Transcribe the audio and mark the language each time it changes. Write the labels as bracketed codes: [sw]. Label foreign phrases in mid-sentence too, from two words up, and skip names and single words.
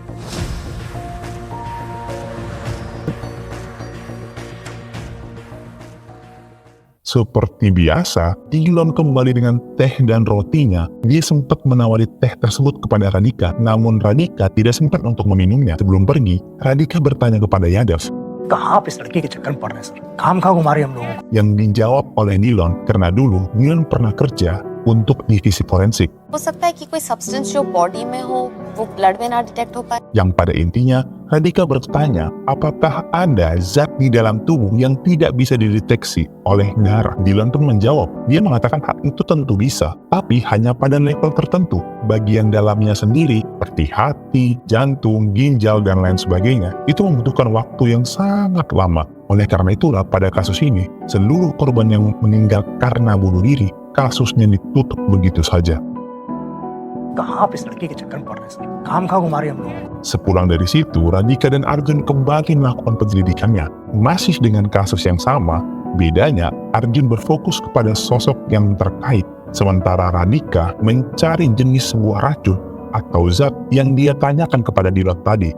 [id] Seperti biasa, Dillon kembali dengan teh dan rotinya. Dia sempat menawari teh tersebut kepada Radhika, namun Radhika tidak sempat untuk meminumnya. Sebelum pergi, Radhika bertanya kepada Yadav, [hi] कहाँ पे इस लड़की के चक्कर में पड़ रहे हैं सर? काम खा घुमा रही हम लोगों को। [id] yang dijawab oleh Dillon karena dulu Dillon pernah kerja untuk divisi forensik, [hi] हो सकता है कि कोई सब्सटेंस जो बॉडी में हो वो ब्लड में ना डिटेक्ट हो पाए। [id] yang pada intinya Radhika bertanya apakah ada zat di dalam tubuh yang tidak bisa dideteksi oleh darah. Dillon pun menjawab, dia mengatakan hal itu tentu bisa, tapi hanya pada level tertentu. Bagian dalamnya sendiri, seperti hati, jantung, ginjal, dan lain sebagainya, itu membutuhkan waktu yang sangat lama. Oleh karena itulah pada kasus ini, seluruh korban yang meninggal karena bunuh diri, kasusnya ditutup begitu saja. [hi] कहाँ पे इस लड़की के चक्कर में पड़ रहे हैं सर? काम खा घुमा रही हम लोगों को। [id] Sepulang dari situ, Radhika dan Arjun kembali melakukan penyelidikannya. Masih dengan kasus yang sama, bedanya Arjun berfokus kepada sosok yang terkait, sementara Radhika mencari jenis sebuah racun atau zat yang dia tanyakan kepada Dillon tadi.